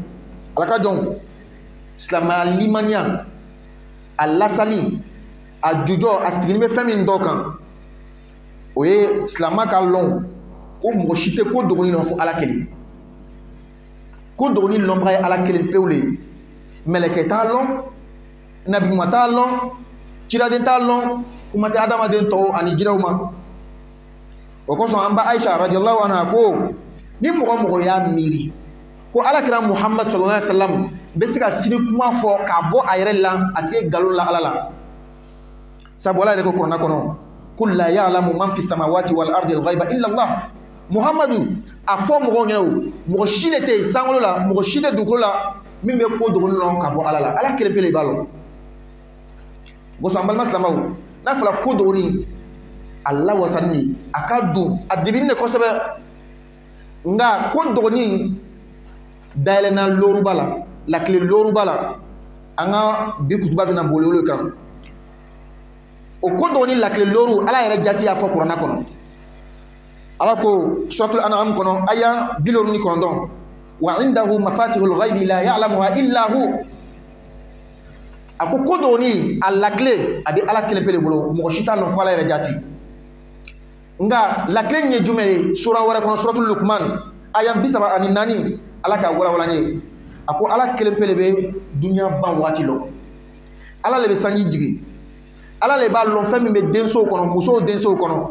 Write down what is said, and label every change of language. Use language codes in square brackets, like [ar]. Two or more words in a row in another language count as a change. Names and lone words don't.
[bm] Ala ka jɔn silamɛya limaniya a lasali a jujɔ a sigini bɛ fɛn min dɔ kan o ye silamɛ ka lɔn ko mɔgɔ si tɛ ko dogoni lɔn fo ala kelen, ko dogoni lɔnbaga ye ala kelen pewu le. Mɛlɛkɛ t'a lɔn, nabiɲuman t'a lɔn, ciraden t'a lɔn, kuma tɛ adamaden tɔw ani jinɛw ma. O kosɔn an ba Aisha [ar] رضي الله عنها [bm] ko ni mɔgɔ y'a miiri ko alakira Muhammad [ar] صلى الله عليه وسلم [bm] bɛ se ka sini kuma fɔ k'a bɔ a yɛrɛ la a tigi nkalon la ala la. Sabu ala yɛrɛ ko kuranɛ kɔnɔ [ar] قل لا يعلم من في السماوات والأرض الغيب إلا الله. [bm] Muhammadu a fɔ mɔgɔw ɲɛna o mɔgɔ si de tɛ yen sankolo la, mɔgɔ si tɛ dugukolo la min bɛ ko dogoni lɔn ka bɔ ala la, ala kelen pe de b'a lɔn. Gosɔn an balima silamɛw n'a fɔra ko dogoni a lawasani a ka dun a dibini de kosɛbɛ, nka ko dogoni dayɛlɛnna lɔruba la, lakile lɔruba la, an ka bi kutuba bɛna boli olu kan. O ko dogoni lakile lɔru ala yɛrɛ jati y'a fɔ kuranɛ kɔnɔ. Ala ko suratul An'am kɔnɔ aya 79 [ar] وعنده مفاتح الغيب لا يعلمها إلا هو. [bm] A ko dogoni a lakile a bɛ ala kelen pe de bolo, mɔgɔ si t'a lɔn fo ala yɛrɛ jati. Nka lakile ye jumɛn ye? Sura wɛrɛ kɔnɔ suratul Luqman aya 34 ala ka walawala ye. A ko ala kelen pe de bɛ dunuya ban waati lɔn, ala le bɛ sanji jigi, ala le b'a lɔn fɛn min bɛ densow kɔnɔ, musow densow kɔnɔ.